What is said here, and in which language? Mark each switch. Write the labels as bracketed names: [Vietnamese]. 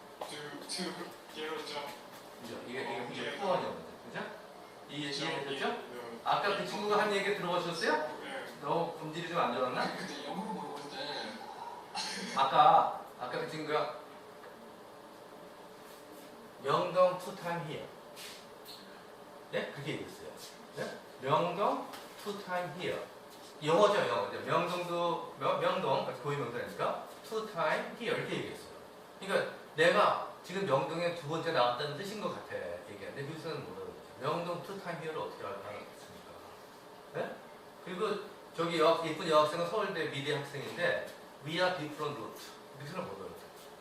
[Korean] 이게 후원 영어죠. 그죠? 이해되셨죠? 아까 그 친구가 한 얘기 들어보셨어요? 너 음질이 좀 안 좋았나? 근데 영어로 물어보는데 [English] 아까 그 친구가 명동 two time here. [Korean] 네? 그게 얘기했어요. 네? [English] 명동 two time here. [Korean] 영어죠. 명동, 고유명사니까 [English] two time here [Korean] 이렇게 얘기했어요. 그러니까 내가 지금 명동에 2번째 나왔다는 뜻인 것 같아. 얘기하는데 미국에서는 못 알아듣죠. 명동 [English] two time here [Korean] 를 어떻게 알아듣습니까? 네? 그리고 저기 예쁜 여학생은 서울대 미대 학생인데 [English] We are different route. [Korean] 미국에서는 못 알아듣죠.